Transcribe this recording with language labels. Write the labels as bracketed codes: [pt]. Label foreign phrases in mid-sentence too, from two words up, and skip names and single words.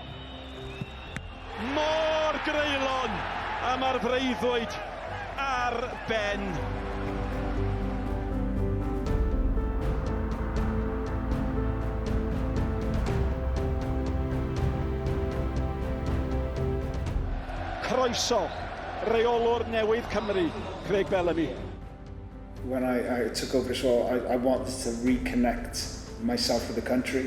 [cy] Môr greulon a mae'r freuddwyd ar ben. Croeso, reolwr newydd Cymru, Craig Bellamy. [en] When I took over this role, I wanted to reconnect myself with the country.